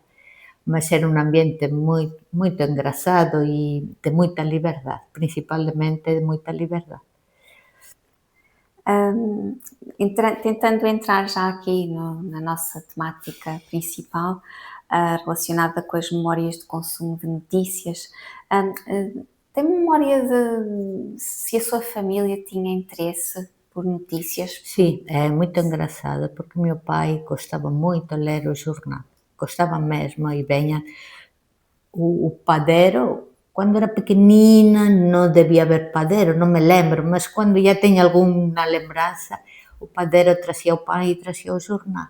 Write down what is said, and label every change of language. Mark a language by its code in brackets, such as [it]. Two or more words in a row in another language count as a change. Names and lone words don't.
[gl] Mas era un ambiente moito engraçado e de moita liberdade, principalmente de moita liberdade. [pt] Tentando entrar já aqui na nossa temática principal, relacionada com as memórias de consumo de notícias, tem memória de se a sua família tinha interesse por notícias? [gl] Sí, é moito engraçado, porque meu pai gostaba moito de ler o xornal, gostaba mesmo, e veña o padeiro, cando era pequenina non debía haber padeiro, non me lembro, mas cando ya teño algunha lembranza, o padeiro tracía o pan e tracía o xornal.